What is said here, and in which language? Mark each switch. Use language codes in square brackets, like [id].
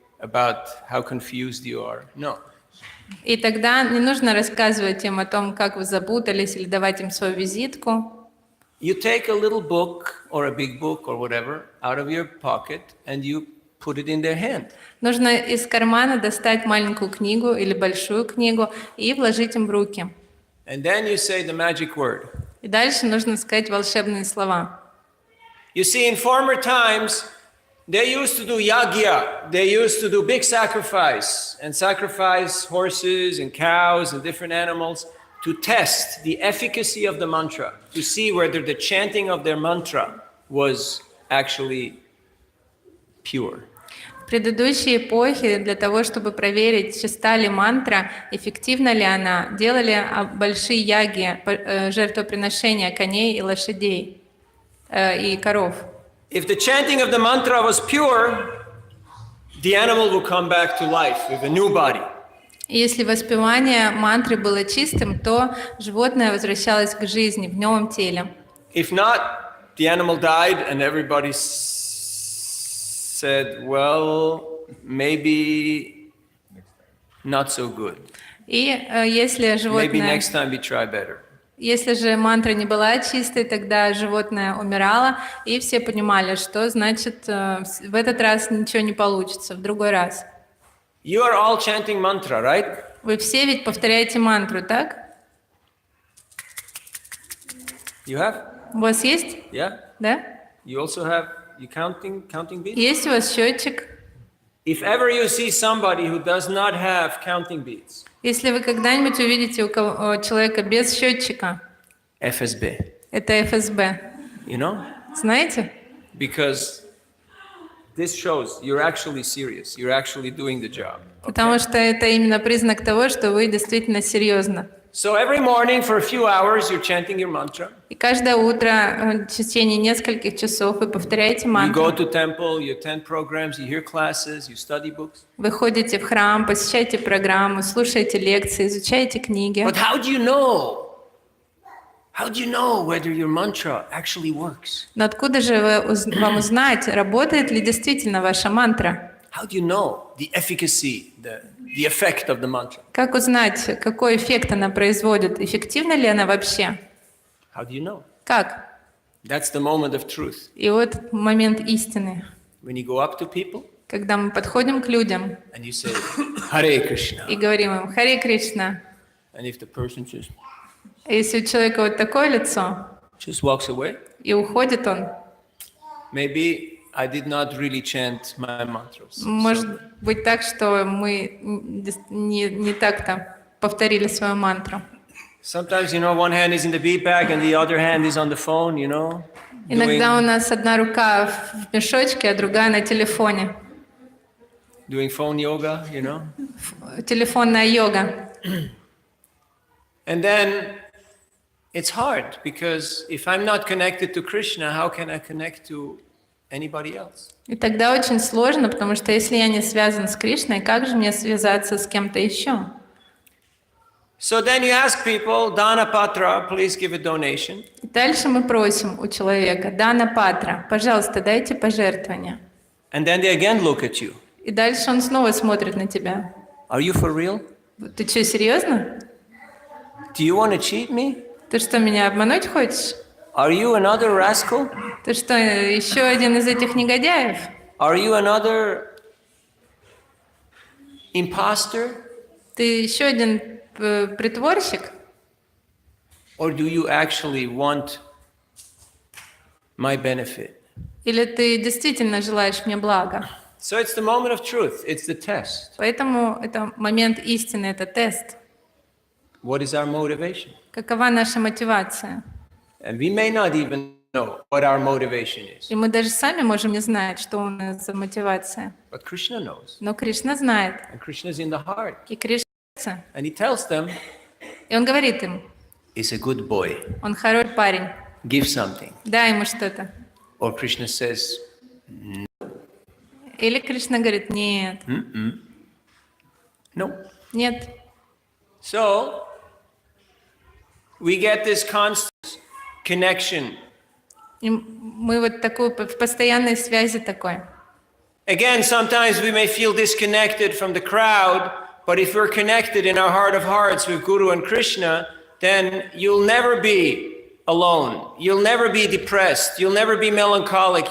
[en] about how confused you are. No. [ru] И тогда не нужно рассказывать им о том, как вы запутались, или давать им свою визитку. [en] You take a little book or a big book or whatever out of your pocket and you put it in their hand. [ru] Нужно из кармана достать маленькую книгу или большую книгу и вложить им в руки. [en] And then you say the magic word. [ru] И дальше нужно сказать волшебные слова. [en] You see, in former times, they used to do yagya. They used to do big sacrifice and sacrifice horses and cows and different animals to test the efficacy of the mantra, to see whether the chanting of their mantra was actually pure. [ru] В предыдущей эпохе для того, чтобы проверить, чиста ли мантра, эффективна ли она, делали большие яги, жертвоприношения коней и лошадей и коров. [en] If the chanting of the mantra was pure, the animal will come back to life with a new body. [ru] И если воспевание мантры было чистым, то животное возвращалось к жизни в новом теле. [en] If not, the animal died and everybody said, well, maybe not so good. [ru] И если [en] Maybe [ru] животное... [en] next time we try better. [ru] Если же мантра не была чистой, тогда животное умирало, и все понимали, что значит в этот раз ничего не получится, в другой раз. [en] You are all chanting mantra, right? [ru] Вы все ведь повторяете мантру, так? [en] You have? [ru] У вас есть? [en] Yeah? [ru] Да? [en] You also have, you counting beats? [ru] Есть у вас счетчик? [en] If ever you see somebody who does not have counting beats, [ru] Если вы когда-нибудь увидите у человека без счетчика, [en] FSB, [ru] это ФСБ. [en] you know? [ru] Знаете? [en] Because this shows you're actually serious, you're actually doing the job. [ru] Потому что это именно признак того, что вы действительно серьезно. [en] So every morning for a few hours you're chanting your mantra. [ru] И каждое утро в течение нескольких часов вы повторяете [en] You go [ru] мантру. [en] to temple, you attend programs, you hear classes, you study books. [ru] Вы ходите в храм, посещаете программу, слушаете лекции, изучаете книги. [en] But how do you know? How do you know whether your mantra actually works? [ru] Но откуда же вам узнать, работает ли действительно ваша мантра? [en] How do you know the efficacy, the effect of the mantra? [ru] Как узнать, какой эффект она производит? Эффективна ли она вообще? [en] How do you know? [ru] Как? [en] That's the moment of truth. [ru] И вот момент истины, [en] When you go up to people [ru] когда мы подходим к людям [en] and you say, Hare Krishna. [ru] и говорим им «Харе Кришна». [en] And if the person just [ru] Если у человека вот такое лицо, [en] walks away, [ru] и уходит он, [en] maybe I did not really chant my mantras. [ru] может быть так, что мы не так-то повторили свою мантру. [en] Sometimes, you know, one hand is in the bead bag and the other hand is on the phone, you know. [ru] Иногда у нас одна рука в мешочке, а другая на телефоне. [en] Doing phone yoga, you know. [ru] Телефонная йога. [en] And then it's hard because if I'm not connected to Krishna, how can I connect to anybody else? [ru] И тогда очень сложно, потому что если я не связан с Кришной, как же мне связаться с кем-то еще? [en] So then you ask people, Dana Patra, please give a donation. [ru] И дальше мы просим у человека, Дана Патра, пожалуйста, дайте пожертвование. [en] And then they again look at you. [ru] И дальше он снова смотрит на тебя. [en] Are you for real? [ru] Ты что, серьезно? [en] Do you want to cheat me? [ru] Ты что, меня обмануть хочешь? [en] Are you another rascal? [ru] Ты что, еще один из этих негодяев? [en] Are you another imposter? [ru] Ты еще один притворщик? [en] Or do you actually want my benefit? [ru] Или ты действительно желаешь мне блага? [en] So it's the moment of truth. It's the test. [ru] Поэтому это момент истины, это тест. [en] What is our motivation? [ru] Какова наша мотивация? [en] And we may not even know what our motivation is. [ru] И мы даже сами можем не знать, что у нас за мотивация. [en] But Krishna knows. [ru] Но Кришна знает. [en] And Krishna is in the heart. [ru] И Кришна. [en] And he tells them, [ru] И он говорит им, [en] he's a good boy. [ru] он хороший парень, [en] Give something. [ru] дай ему что-то. [en] Or Krishna says, [ru] Или Кришна говорит, нет, [en] no. [ru] нет. [en] So we get this constant connection. [ru] И мы вот такую в постоянной связи такой. [en] Again, sometimes we may feel disconnected from the crowd, but if we're connected in our heart of hearts with Guru and Krishna, then you'll never be alone. You'll never be depressed. You'll never be melancholic.